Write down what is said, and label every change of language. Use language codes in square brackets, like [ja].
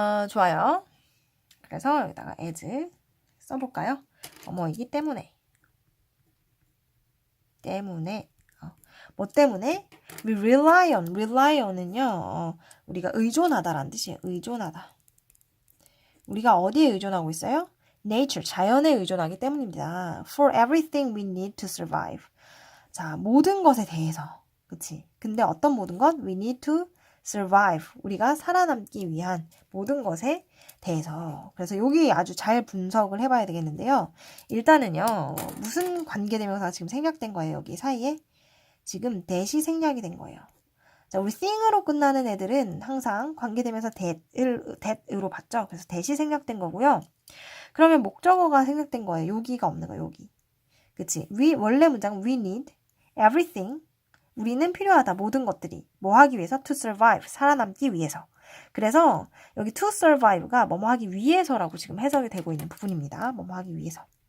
[ko] 좋아요. 그래서 여기다가 as 써볼까요? 뭐뭐이기 때문에. 뭐 때문에? [en] We rely on [ko] 은요, 우리가 의존하다라는 뜻이에요. 의존하다. 우리가 어디에 의존하고 있어요? nature, 자연에 의존하기 때문입니다. [en] For everything we need to survive. [ko] 자, 모든 것에 대해서. 그치? 근데 어떤 모든 것? [en] We need to survive. [ko] 우리가 살아남기 위한 모든 것에 대해서. 그래서 여기 아주 잘 분석을 해봐야 되겠는데요. 일단은요, 무슨 관계대명사가 지금 생략된 거예요? 여기 사이에? 지금 that이 생략이 된 거예요. 자, 우리 thing으로 끝나는 애들은 항상 관계되면서 that으로 봤죠. 그래서 that이 생략된 거고요. 그러면 목적어가 생략된 거예요. 여기가 없는 거예요. 여기. 그치? 원래 문장은 [en] we need everything. [ko] 우리는 필요하다. 모든 것들이. 뭐 하기 위해서? [en] to survive. [ko] 살아남기 위해서. 그래서 여기 to survive가 뭐뭐 하기 위해서라고 지금 해석이 되고 있는 부분입니다. 뭐뭐 하기 위해서.